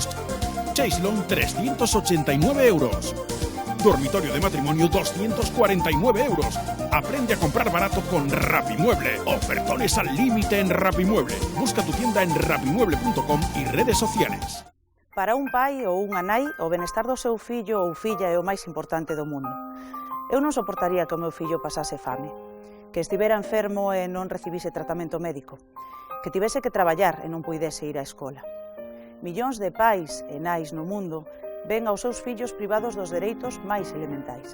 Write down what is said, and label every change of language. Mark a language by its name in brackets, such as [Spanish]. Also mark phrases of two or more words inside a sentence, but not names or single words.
[Spanish] Chaislon 389 euros. Dormitorio de matrimonio 249 euros. Aprende a comprar barato con Rapimueble. Ofertones al límite en Rapimueble. Busca tu tienda en rapimueble.com y redes sociales. [Galician] Para un pai ou unha nai, o benestar do seu fillo ou filla é o máis importante do mundo. Eu non soportaría que o meu fillo pasase fame, que estivera enfermo e non recibise tratamento médico, que tivese que traballar e non puidese ir á escola. Millóns de pais e nais no mundo ven aos seus fillos privados dos dereitos máis elementais.